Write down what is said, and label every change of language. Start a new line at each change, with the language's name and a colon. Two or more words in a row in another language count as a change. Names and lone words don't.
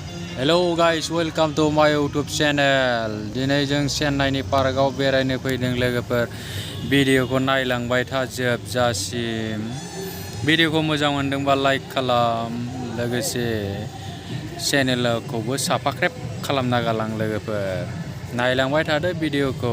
English: Hello guys, welcome to my YouTube channel.
Bodo: Dinay जों चेन्नाईनि पार्कआव बेरायनो फैदों लोगोफोर. भिडिअखौ नायलांबाय था जोबजासिम. भिडिअखौ मोजां मोनदोंबा लाइक खालाम, लोगोसे चेनेलखौबो साबस्क्राइब खालामना गालां लोगोफोर. नायलांबाय थादो भिडिअखौ.